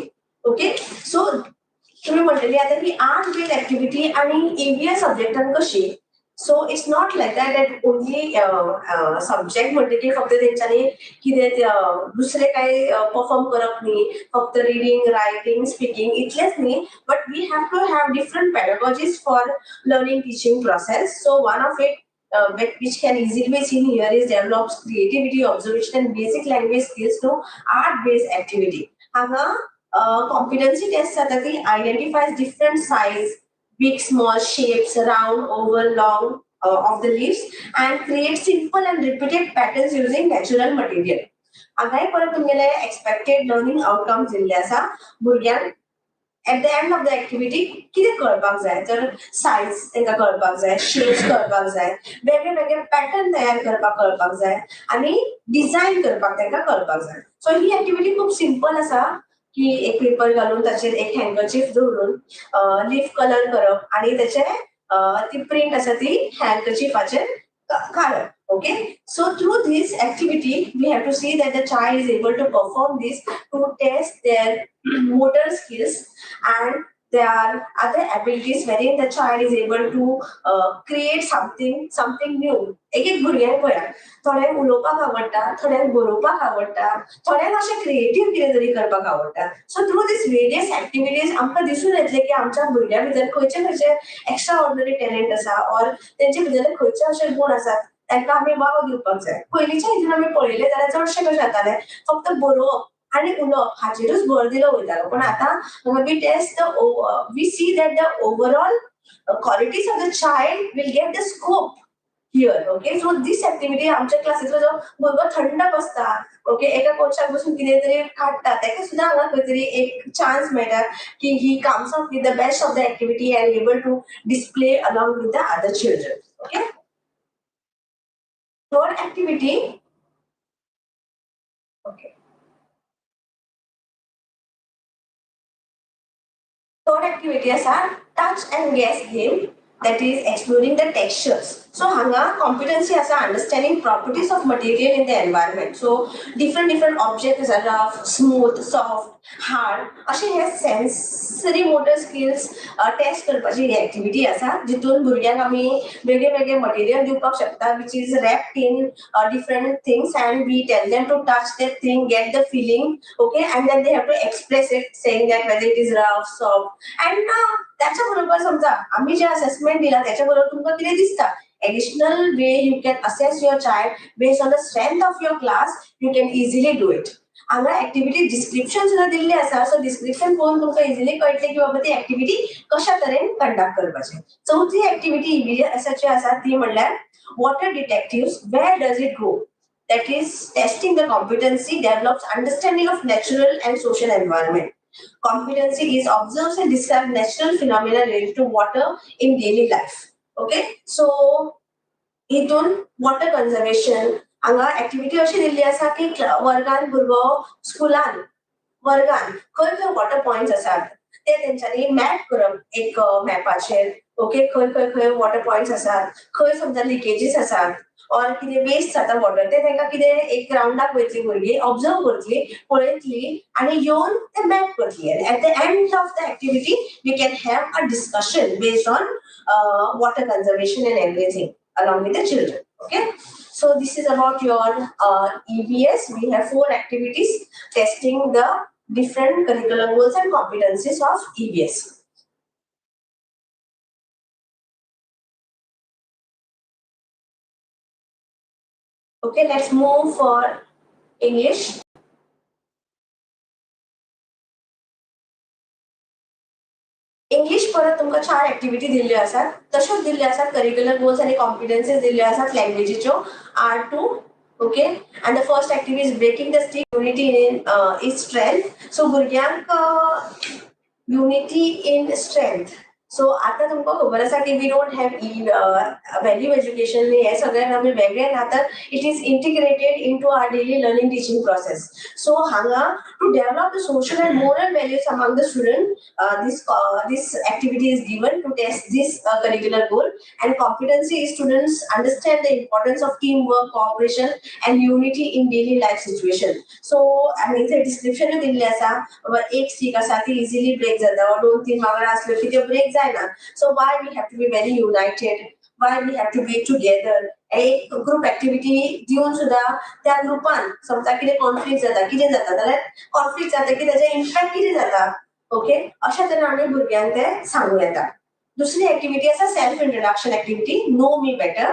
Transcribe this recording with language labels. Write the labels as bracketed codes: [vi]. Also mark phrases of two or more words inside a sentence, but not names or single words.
[en] okay so [kok] तुम्ही म्हणटली आता की [en] art based activity [kok] आणि ईबीएस सब्जेक्टान कशी [en] so it's not like that only subject [kok] म्हणटा की फक्त तेंच्यांनी कितें दुसरे काय परफॉर्म करप न्ही फक्त [en] reading writing speaking [kok] इतलेंच न्ही [en] but we have to have different pedagogies for learning teaching process. so one of it which can easily be seen here is develops creativity, observation and basic language skills to art-based activity. Hanga competency tests [kok] जाता ती [en] identifies different size, big, small shapes, round, oval, long of the leaves and creates simple and repeated patterns using natural material. [kok] हांगाय परत तुमगेले [en] expected learning outcomes [kok] दिल्ले आसा भुरग्यांक [en] at the end of the activity [kok] कितें कळपाक जाय तर सायज तांकां कळपाक जाय शेप्स कळपाक जाय वेगळे वेगळे पॅटर्न तयार करपाक कळपाक जाय आनी डिझायन करपाक तांकां कळपाक जाय. सो ही एक्टिविटी खूब सिंपल आसा की एक पेपर घालून ताचेर एक हँकरचीफ दवरून [en] leaf colour [kok] करप आनी तेचे ती प्रिंट आसा ती हँकरचीफाचेर काडप. [en] Okay, so through this activity we have to see that the child is able to perform this to test their motor skills and their other abilities wherein the child is able to create something new. [kok] एक भुरग्यांक पळया थोड्यांक उलोवपाक आवडटा थोड्यांक बरोवपाक आवडटा थोड्यांक अशें क्रिएटीव कितें तरी करपाक आवडटा. [en] so through these various activities [kok] आमकां दिसून येतले की आमच्या भुरग्यां भितर खंयचे खंयचे [en] extraordinary talent [kok] आसा ऑर तेंचे भितर खंयचे अशे गुण आसात तांकां आमी वाव दिवपाक जाय. पयलींच्या हितून आमी पळयलें जाल्यार चडशें कशें जातालें फक्त बरोवप आनी उलोवप हाचेरूच भर दिलो वयतालो पण आतां [en] we test we see that the overall qualities of the child will get the scope here. okay, so this activity [kok] आमच्या क्लासीचो जो भुरगो थंड बसता, ओके, एका कोचाक बसून कितें तरी काडटा, ताका सुद्दां हांगा खंय तरी एक चान्स मेळटा की [en] he comes up with the best of the activity and able to display along with the other children. okay, third activity. ओके, third activity आसा touch and guess game, that is exploring the textures. So hanga competency asa understanding properties of material in the environment. So different objects are rough, smooth, soft, hard. [kok] अशे हे [en] sensory motor skills test [kok] करपाची ही [en] activity [kok] आसा जितून भुरग्यांक आमी वेगळे वेगळे material दिवपाक शकता [en] which is wrapped in different things and we tell them to touch that thing, get the feeling, okay, and then they have to express it saying that whether it is rough, soft, and [mr] त्याच्या बरोबर समजा आम्ही जे असेसमेंट दिला त्याच्या बरोबर [kok] तुमकां कितें दिसता [en] additional way you can assess your child based on the strength of your class, you can easily do it. [kok] हांगा [en] activity description [kok] सुद्धा दिल्ली आसा, [en] so description [kok] पळोवन तुमकां इजिली कळटलें की बाबा ती ऍक्टिव्हिटी कशा तरेन कंडक्ट करपाची. चौथी ऍक्टिव्हिटी ईबीएसाची आसा ती म्हणल्यार [en] water detectives, where does it go, that is testing the competency develops understanding of natural and social environment. Competency is observes and describe natural phenomena related to water in daily life. Okay, so [kok] हितून [en] water conservation [kok] हांगा ऍक्टिव्हिटी अशी दिल्ली आसा की वर्गान भुरगो स्कुलान वर्गान खंय खंय [en] water points [kok] आसात ते तेंच्यांनी मॅप करप एक मॅपाचेर. ओके, खंय खंय खंय [en] water points [kok] आसात, खंय समजा लिकेजीस आसात और कितें वेस्ट जाता वॉटर ते तांकां कितें एक राउंडाक वयतली भुरगीं ऑब्जर्व करतली, पळयतली आनी येवन ते मॅप करतली. [en] at the end of the activity we can have a discussion based on water conservation and everything along with the children. Okay, so this is about your EVS. We have 4 activities testing the different curriculum goals and competencies of EVS. Okay, let's move for English. [kok] इंग्लिश परत तुमकां 4 ऍक्टिव्हिटी दिल्ल्यो आसात, तश्योच दिल्ल्यो आसात [en] curricular goals [kok] आनी कॉम्पिटन्सीज दिल्ल्यो आसात लँग्वेजीच्यो R2. [en] ओके, and the first activity is breaking the stick, unity in is strength. So भुरग्यांक unity in strength. सो [kok] आता तुमकां खबर आसा की [en] we don't have value education [kok] हे सगळ्यांक आमी वेगळें आता [en] it is integrated into our daily learning teaching process. सो हांगा to develop the social and moral values among the student, this activity is given to test this curricular goal, and competency is students understand the importance of teamwork, cooperation and unity in daily life situation. [kok] So आमी इथे डिस्क्रिप्शन दिल्ले आसा एक स्टिक आसा ती [en] easily break [kok] जाता, 2-3 मागळा असल्यो की त्यो ब्रेक जायना. [en] So why we have to be very united, why we have to be together. [kok] एक [en] group activity [kok] दिवन सुद्धा त्या ग्रुपान समजा कितें कॉन्फ्लिक्ट जाता, कितें जाता जाल्यार कॉन्फ्लिक्ट जाता की त्याचे इम्पॅक्ट कितें जाता. ओके, अशा तरेन आमी भुरग्यांक ते सांगूं येता. दुसरी ऍक्टिव्हिटी आसा [en] self introduction activity, know me better.